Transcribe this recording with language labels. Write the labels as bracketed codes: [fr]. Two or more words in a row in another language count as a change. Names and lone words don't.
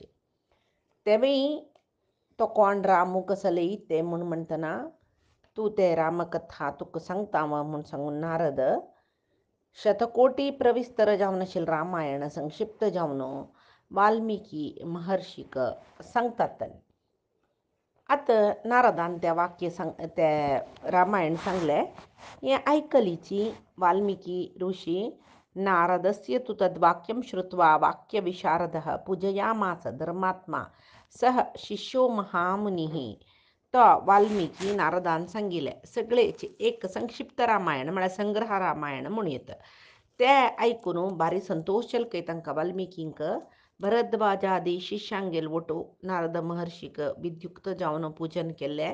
[kok] तेवेळी तो कोण रामू कसले ते म्हूण म्हणटना तू ते रामकथा तुका सांगता म्हूण सांगून नारद शतकोटी प्रविस्तर जावन आशिल्लें रामायण संक्षिप्त जावन वाल्मिकी महर्षीक सांगतात। आतां नारदान तें वाक्य तें रामायण सांगलें हें आयकलीची वाल्मिकी ऋषी [sa] नारदस्य तु तद्वाक्यं श्रुत्वा वाक्यविशारदः पूजयामास धर्मात्मा सह शिष्यो महामुनिः। [kok] तो वाल्मिकी नारदान सांगिल्लें सगळेचे एक संक्षिप्त रामायण म्हळ्यार संग्रह रामायण म्हणून येता तें आयकून भारी संतोष जालो तांकां वाल्मिकींक। भरद्वाजादी शिष्यांगेर वटू नारद महर्षीक विद्युक्त जावन पूजन केल्लें।